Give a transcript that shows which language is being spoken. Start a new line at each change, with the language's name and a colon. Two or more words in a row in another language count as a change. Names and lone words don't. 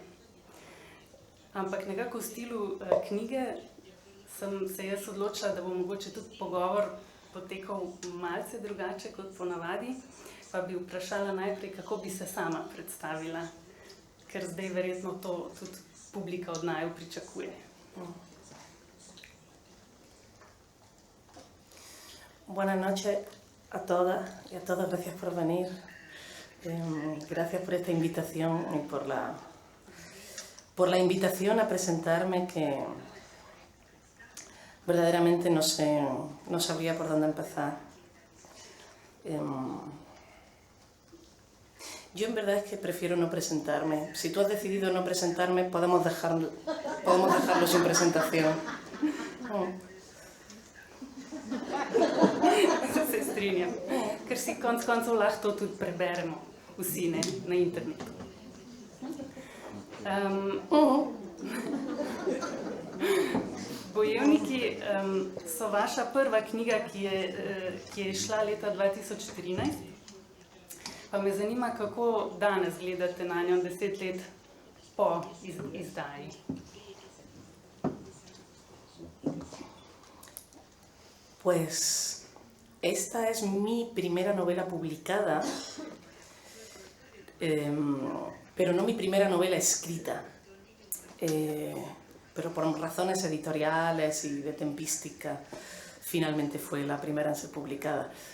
Slovenian: Ampak nekako v stilu knjige sem se jaz odločila, da bo mogoče tudi pogovor potekal malce drugače kot ponavadi, pa bi vprašala najprej, kako bi se sama predstavila, ker zdaj verjetno to tudi publika od naju pričakuje.
Spanish: Buenas noches a todas y a todos, gracias por venir. Gracias por esta invitación y por la invitación a presentarme, que verdaderamente no sabría por dónde empezar. Yo en verdad es que prefiero no presentarme. Si tú has decidido no presentarme, podemos dejarlo sin presentación.
Slovenian: Se strinjam, ker si konec koncev lahko to tudi preberemo vsi na internetu. Bojevniki so vaša prva knjiga, ki je izšla leta 2013. Pa me zanima, kako danes gledate na njo 10 let po izdaji.
Spanish: Pues esta es mi primera novela publicada, pero no mi primera novela escrita, pero por razones editoriales y de tempística finalmente fue la primera en ser publicada.